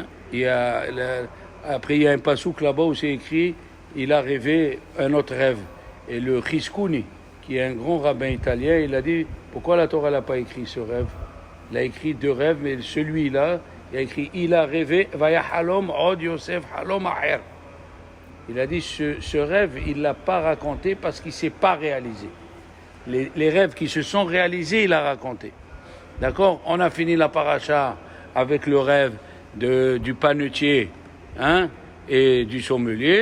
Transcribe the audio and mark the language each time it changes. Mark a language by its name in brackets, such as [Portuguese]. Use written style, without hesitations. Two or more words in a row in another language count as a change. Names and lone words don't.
[French] Après, il y a un passouk là-bas où c'est écrit « Il a rêvé un autre rêve ». Et le Chizkouni, qui est un grand rabbin italien, il a dit « Pourquoi la Torah n'a pas écrit ce rêve ?» Il a écrit 2 rêves, mais celui-là, il a écrit « Il a rêvé, [Hebrew] ויחלם עוד יוסף חלום אחר ». [French] Il a dit ce rêve, il ne l'a pas raconté parce qu'il ne s'est pas réalisé. Les rêves qui se sont réalisés, il a raconté. D'accord? On a fini la paracha avec le rêve du panetier, hein, et du sommelier.